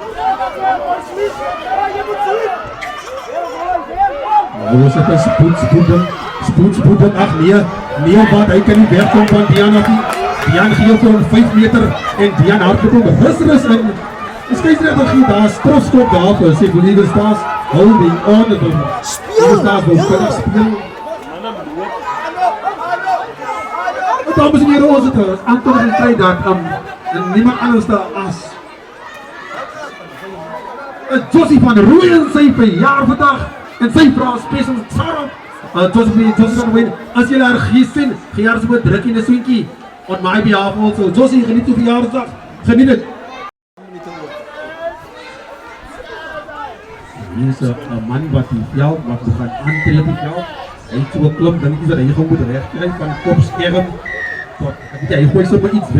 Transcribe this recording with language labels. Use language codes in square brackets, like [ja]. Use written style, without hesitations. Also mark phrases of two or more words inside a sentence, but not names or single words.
[af] Nou is dit 'n spoed. Ag nee wat, hy kan nie wegkom van Dian af nie. Dian gee vir hom 5 meter en Dian hardloop hom rus in. Die skeieregter gee daar strafskop daarvoor, sê vir Eagle Stars, [en] holding on to them. [af] Eagle Stars wil vinnig speel. Dames en heren, ons het Anton gekry dat niemand anders daar as Josie van Rooyen sy verjaar vandag en sy vrou special Sarah Josie van Rooyen, as julle haar sien, gee haar so 'n drukkie en 'n soentjie [en] on my behalf also. [af] Josie, geniet jou verjaarsdag, geniet dit. Hier is 'n man wat die veld wat gaan aantree op die veld. Hy het so 'n klomp dingetjies wat hy gaan moet regkry van kopskerm tot hy gooi sommer iets weg.